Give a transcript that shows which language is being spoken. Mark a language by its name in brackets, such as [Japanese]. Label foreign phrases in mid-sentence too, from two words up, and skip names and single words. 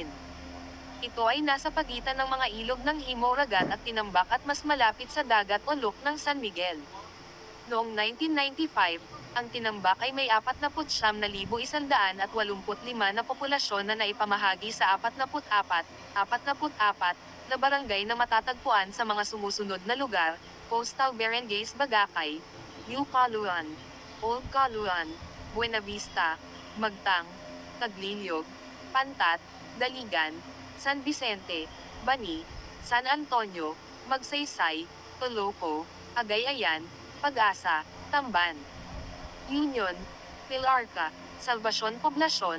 [Filipino] Ito ay nasa pagitan ng mga ilog ng Himo-Ragat at Tinambak at mas malapit sa dagat o luk ng San Miguel. Noong 1995, ang Tinambak ay may 49,185 na populasyon na naipamahagi sa 44 na barangay na matatagpuan sa mga sumusunod na lugar: Coastal Barangays Bagakay, New Caluan, Old Caluan, Buena Vista, Magtang, Tagliliog, Pantat, Daligan, San Vicente, Bani, San Antonio, Magsaysay, Toloco, Agayayan, Pag-asa, Tamban, Union, Pilarca, Salvacion Poblacion,